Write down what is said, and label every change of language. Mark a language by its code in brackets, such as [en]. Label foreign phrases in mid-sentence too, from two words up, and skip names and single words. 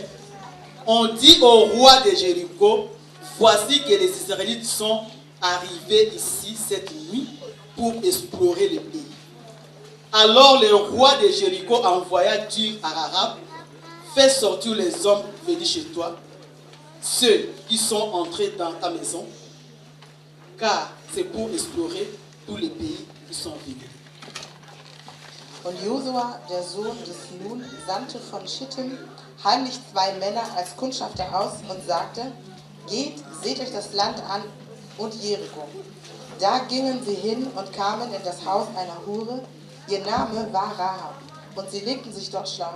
[fr] On dit au roi de Jéricho voici que les Israélites sont arrivés ici cette nuit pour explorer le pays. Alors le roi de Jéricho envoya dire à Rahab fais sortir les hommes venus chez toi, ceux qui sont entrés dans ta maison, car c'est pour explorer tous les pays qui sont venus. [de] Und Josua, der Sohn des Nun, sandte von Schittim heimlich 2 Männer als Kundschafter aus und sagte, geht, seht euch das Land an und Jericho. Da gingen sie hin und kamen in das Haus einer Hure, ihr Name war Rahab, und sie legten sich dort schlafen.